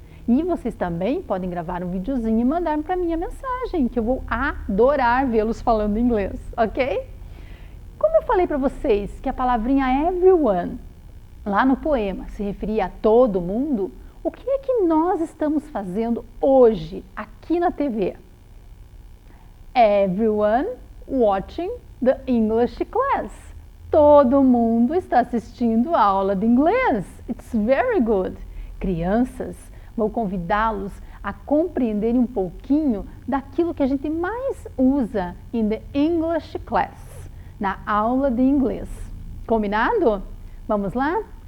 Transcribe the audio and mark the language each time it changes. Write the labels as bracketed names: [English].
[Portuguese] E vocês também podem gravar um videozinho e mandar para mim a mensagem, que eu vou adorar vê-los falando inglês, ok? Como eu falei para vocês que a palavrinha everyone, lá no poema, se referia a todo mundo, o que é que nós estamos fazendo hoje, aqui na TV? [English] Everyone watching the English class. [Portuguese] Todo mundo está assistindo a aula de inglês. [English] It's very good. [Portuguese] Crianças, vou convidá-los a compreenderem um pouquinho daquilo que a gente mais usa [English] in the English class, [Portuguese] na aula de inglês. Combinado? Vamos lá?